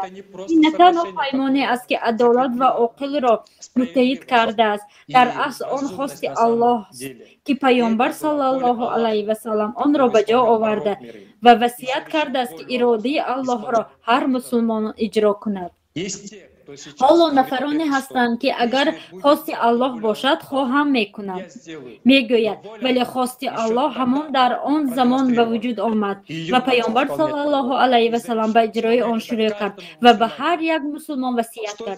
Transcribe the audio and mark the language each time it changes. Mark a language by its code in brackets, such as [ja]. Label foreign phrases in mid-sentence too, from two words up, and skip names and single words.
[tg] این نه تنها پیمانی است که عدالت و عقل را متحد کرده است، در اصل آن خواست الله است که پیامبر [ar] صلی الله علیه و سلم [tg] آن را به جا آورده و وصیت کرده است که اراده الله را هر مسلمان اجرا کند. ҳоло нафароне ҳастанд, ки агар хости Аллоҳ бошад, хоҳам мекунанд. Мегӯяд, вале хости Аллоҳ ҳамон дар он замон ба вуҷуд омад ва Паёмбар [ar] صلى الله عليه وسلم [tg] ба иҷрои он шурӯъ кард ва ба ҳар як мусулмон васият кард.